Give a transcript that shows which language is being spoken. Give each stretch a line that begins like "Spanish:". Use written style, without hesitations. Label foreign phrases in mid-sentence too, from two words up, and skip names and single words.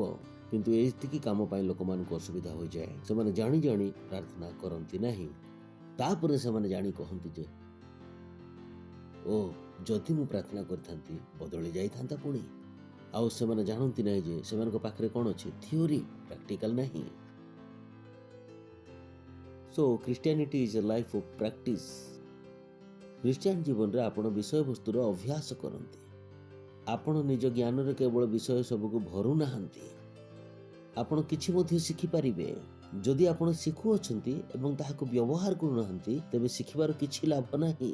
Odia: କିନ୍ତୁ ଏତିକି କାମ ପାଇଁ ଲୋକମାନଙ୍କୁ ଅସୁବିଧା ହୋଇଯାଏ। ସେମାନେ ଜାଣି ଜାଣି ପ୍ରାର୍ଥନା କରନ୍ତି ନାହିଁ। ତାପରେ ସେମାନେ ଜାଣି କହନ୍ତି ଯେ ଯଦି ମୁଁ ପ୍ରାର୍ଥନା କରିଥାନ୍ତି ବଦଳି ଯାଇଥାନ୍ତା ପୁଣି। ଆଉ ସେମାନେ ଜାଣନ୍ତି ନାହିଁ ଯେ ସେମାନଙ୍କ ପାଖରେ କ'ଣ ଅଛି?
English: theory, practical ନାହିଁ। So Christianity is a life of practice.
Odia: ଖ୍ରୀଷ୍ଟିଆନ ଜୀବନରେ ଆପଣ ବିଷୟବସ୍ତୁର ଅଭ୍ୟାସ କରନ୍ତି। ଆପଣ ନିଜ ଜ୍ଞାନରେ କେବଳ ବିଷୟ ସବୁକୁ ଭରୁନାହାନ୍ତି, ଆପଣ କିଛି ମଧ୍ୟ ଶିଖିପାରିବେ। ଯଦି ଆପଣ ଶିଖୁଅଛନ୍ତି ଏବଂ ତାହାକୁ ବ୍ୟବହାର କରୁନାହାନ୍ତି ତେବେ ଶିଖିବାର କିଛି ଲାଭ ନାହିଁ।